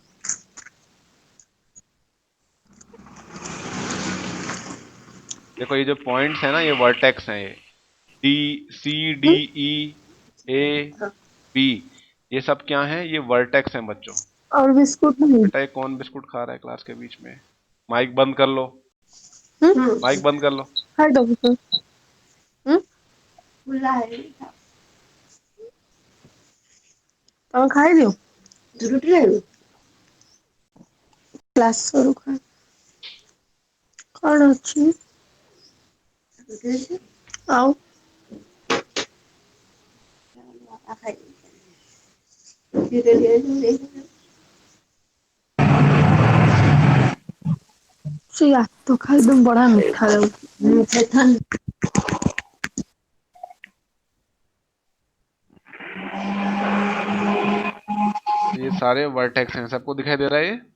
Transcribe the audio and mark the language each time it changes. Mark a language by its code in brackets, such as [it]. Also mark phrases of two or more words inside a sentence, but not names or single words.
[hi] देखो ये जो पॉइंट्स है ना, ये वर्टेक्स हैं, ये डी, सी, डी, ई, ए, बी, ये सब क्या हैं, ये वर्टेक्स हैं बच्चों। और बिस्कुट नहीं। बेटा ये कौन बिस्कुट खा रहा है क्लास के बीच में? माइक बंद कर लो, माइक बंद कर लो। [en] hi doctor. [hi] बुला है। [or] ତମେ ଖାଇଦିଅ ରୁଟି ଖାଇବ କ୍ଲାସ ସରୁ ଖା କଣ ଅଛି ଆଉ से [hi] यार तो खा एकदम बड़ा मीठा है। मीठा था। ये सारे वर्टेक्स हैं, सबको दिखाई दे रहा है ये।